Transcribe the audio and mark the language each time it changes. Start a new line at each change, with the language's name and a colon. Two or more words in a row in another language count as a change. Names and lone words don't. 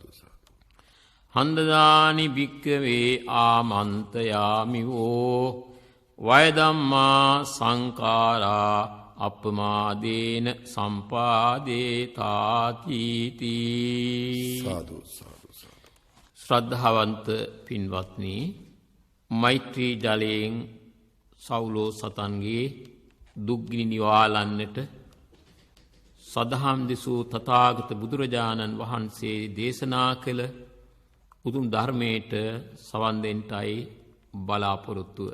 Pali: හන්දදානි භික්කවේ ආමන්තයාමිවෝ වයදම්මා සංකාරා අපමාදේන සම්පාදේතාතීති.
Sinhala: සාදු සාදු සාදු. ශ්‍රද්ධාවන්ත පින්වත්නි, මෛත්‍රී ජලයෙන් සවුලෝ සතන්ගේ දුක්ගිනි නිවාලන්නට සදහම් දෙසූ තථාගත බුදුරජාණන් වහන්සේ දේශනා කළ උතුම් ධර්මයට සවන් දෙන්නටයි බලාපොරොත්තුව.